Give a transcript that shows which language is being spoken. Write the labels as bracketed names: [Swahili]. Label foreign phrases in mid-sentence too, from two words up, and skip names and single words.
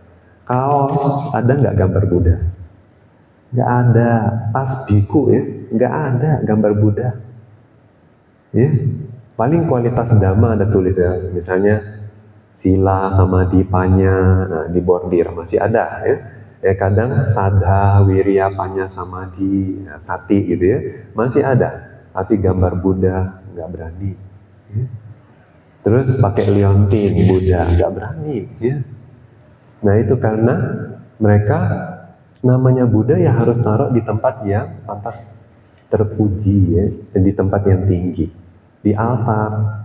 [Indonesian] Kaos, ada nggak gambar Buddha? Nggak ada. Tas biku ya, nggak ada gambar Buddha. Ya, paling kualitas Dhamma ada tulis ya, misalnya sila sama dipanya, nah, di bordir masih ada ya. [Pali] Ya kadang sadha, wirya, panya, samadhi, [Indonesian] ya, sati gitu ya, masih ada. Tapi gambar Buddha nggak berani. Ya. Terus pakai liontin Buddha nggak berani. Ya. Nah itu karena mereka namanya Buddha ya harus taruh di tempat yang pantas terpuji ya, dan di tempat yang tinggi, di altar.